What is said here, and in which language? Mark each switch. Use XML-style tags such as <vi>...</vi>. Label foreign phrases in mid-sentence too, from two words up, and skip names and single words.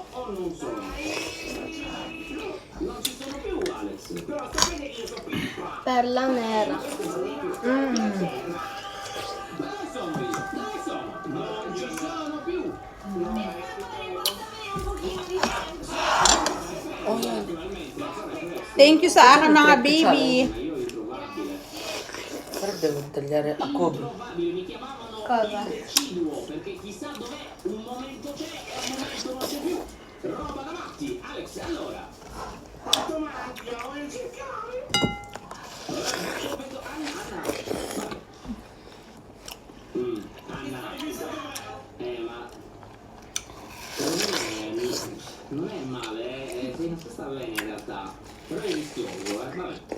<it>Perla nera.</it> <en>Thank you</en> <tl>sa akin mga baby.</tl> <it>Però devo tagliare a cubi. Cosa? Perché chissà dov'è, un momento c'è e un momento non c'è più. Roba da matti, Alex, allora. Anna, ma non è male, sei non sta bene in realtà, però è rischioso, vabbè.</it>